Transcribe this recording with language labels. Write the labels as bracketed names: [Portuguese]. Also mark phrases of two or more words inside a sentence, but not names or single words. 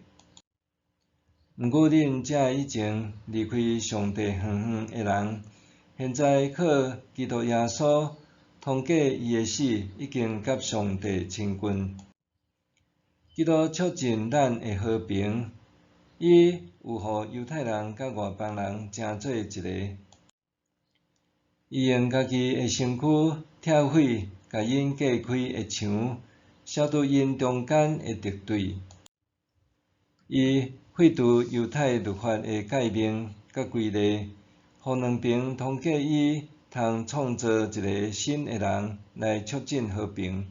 [Min Nan Chinese] 毋过恁遮以前离开上帝远远的人，现在靠基督耶稣通过伊的死，已经甲上帝亲近。基督促进咱的和平，伊有互犹太人甲外邦人成做一个。伊用家己的身躯拆毁甲因隔开的墙，消除因中间的敌对。伊废除犹太律法的诫命甲规例，互两边通过伊通创造一个新的人来促进和平。